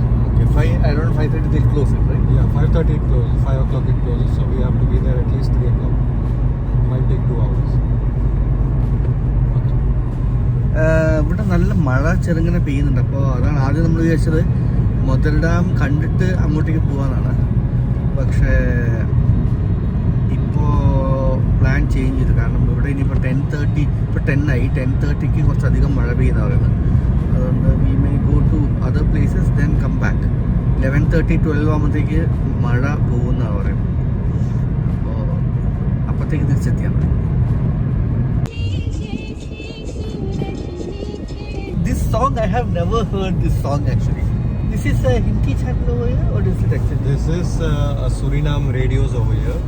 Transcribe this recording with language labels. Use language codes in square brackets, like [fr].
[en] Okay, around 5:30 they'll close it, right? Yeah, 5:30 it closes. 5 o'clock it closes. So we have to be there at least 3 o'clock. Might take 2 hours. [ml] ഇവിടെ നല്ല മഴ ചെറുങ്ങനെ പെയ്യുന്നുണ്ട്. അപ്പോൾ അതാണ് ആദ്യം നമ്മൾ വിചാരിച്ചത് മുതൽ ഡാം കണ്ടിട്ട് അങ്ങോട്ടേക്ക് പോകാനാണ്. പക്ഷേ ഇപ്പോൾ പ്ലാൻ ചേഞ്ച് ചെയ്തു. കാരണം ഇവിടെ ഇനിയിപ്പോൾ 10:30 ഇപ്പോൾ 10 ആയി. 10:30ക്ക് കുറച്ചധികം മഴ പെയ്യുന്ന പറയുന്നത്. അതുകൊണ്ട് [en] We may go to other places then come back. [ml] 11:30-12 ആകുമ്പോഴത്തേക്ക് മഴ പോകുന്നതാണ് പറയുന്നത്. അപ്പോൾ അപ്പോഴത്തേക്ക് തിരിച്ചെത്തിയാൽ മതി. [en] This song, I have never heard this song actually. This is a Hindi channel over here, or is it actually? This is a Suriname radios over here.